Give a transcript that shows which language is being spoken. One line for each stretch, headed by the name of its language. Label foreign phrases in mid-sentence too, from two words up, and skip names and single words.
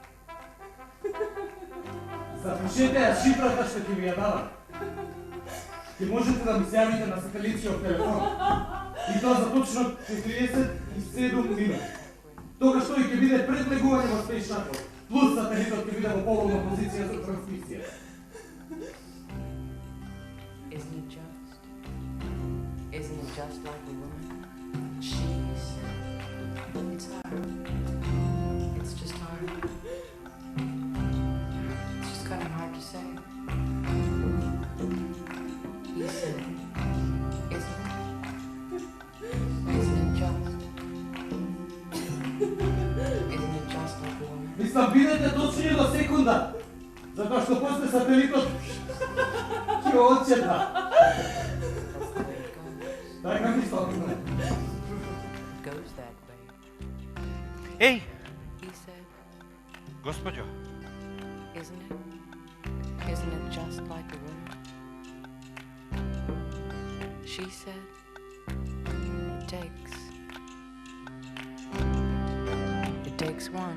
Macedonian: Запишете ја шифрата што ќе ви ја дадам. Ќе можете да ми се јавите на сателитскиот телефон. И тоа за точно 47 минути. Тогаш тој ќе биде пред легување во Space Shuttle, плюс сателитот ќе биде во поголна позиција за трансмисија.
English: Isn't it just like a woman? She's... It's hard. It's just hard. It's just kind of hard to say. He said, isn't it? Isn't it just? Isn't it just like a woman?
Macedonian: Мислам, бидете точни до секунда, затоа што после сателитот ќе одчепна. Така мислам.
English: Goes that way. Ей! He said,
Macedonian: Господјо,
English: isn't it? Isn't it just like a woman? She said, it takes one.